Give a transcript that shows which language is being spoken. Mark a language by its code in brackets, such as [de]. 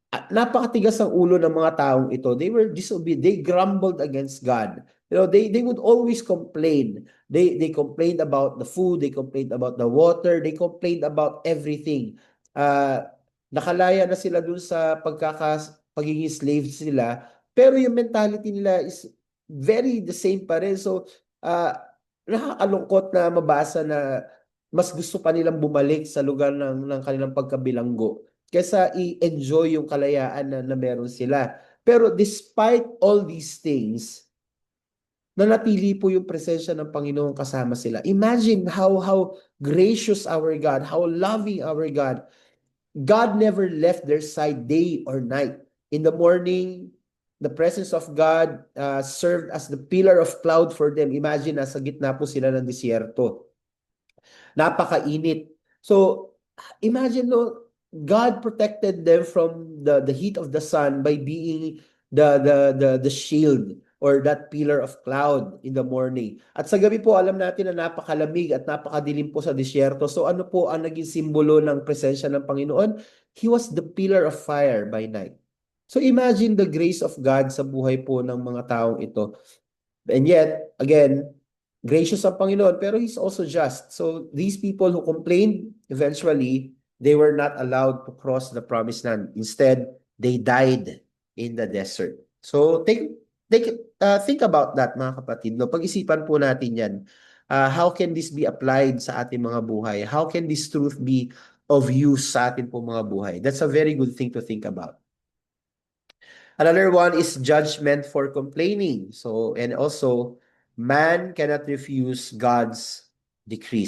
[tl] Napakatigas ang ulo ng mga taong ito. [en] They were disobedient. They grumbled against God. You know, they would always complain. They complained about the food, they complained about the water, they complained about everything. [tl] Nakalaya na sila dun sa pagiging slaves sila, pero yung mentality nila [en] is very the same [tl] pa rin. So, nakakalungkot na mabasa na mas gusto pa nilang bumalik sa lugar ng kanilang pagkabilanggo kaysa i-enjoy yung kalayaan na meron sila. Pero [en] despite all these things, [tl] nanatili po yung presensya ng Panginoon kasama sila. [en] Imagine how gracious our God, how loving our God. God never left their side day or night. In the morning, the presence of God served as the pillar of cloud for them. [tl] Imagine, nasa gitna po sila ng disyerto. Napakainit. [en] So, imagine, no, God protected them from the heat of the sun by being the shield or that pillar of cloud in the morning. [tl] At sa gabi po, alam natin na napakalamig at napakadilim po sa disyerto. So ano po ang naging simbolo ng presensya ng Panginoon? [en] He was the pillar of fire by night. So imagine the grace of God [tl] sa buhay po ng mga taong ito. [en] And yet, again, gracious [tl] ang Panginoon, pero [en] He's also just. So these people who complained, eventually, they were not allowed to cross the promised land. Instead, they died in the desert. So think about that, [tl] mga kapatid. [en] No? [tl] Pag-isipan po natin yan. [en] How can this be applied [tl] sa ating mga buhay? [en] How can this truth be of use [tl] sa ating po mga buhay? [en] That's a very good thing to think about. Another one is judgment for complaining. So, and also, man cannot refuse God's decree.